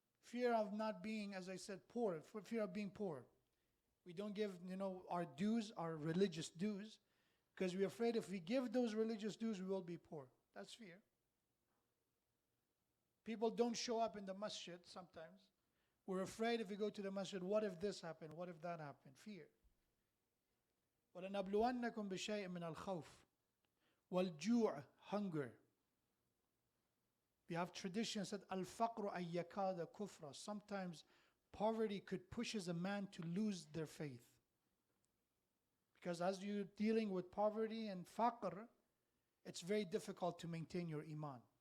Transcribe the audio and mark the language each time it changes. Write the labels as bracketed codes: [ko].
[en] Fear of not being, as I said, poor, fear of being poor. We don't give, our dues, our religious dues, because we're afraid if we give those religious dues, we will be poor. That's fear. People don't show up in the masjid sometimes. We're afraid if we go to the masjid, what if this happened? What if that happened? Fear. [ar] وَلَنَبْلُوَنَّكُمْ بِشَيْءٍ مِّنَ الْخَوْفِ وَالْجُوعِ, hunger. [en] We have traditions that [ar] al-faqru ayyakada kufra. [en] Sometimes poverty could pushes a man to lose their faith. Because as you're dealing with poverty and faqr, it's very difficult to maintain your iman.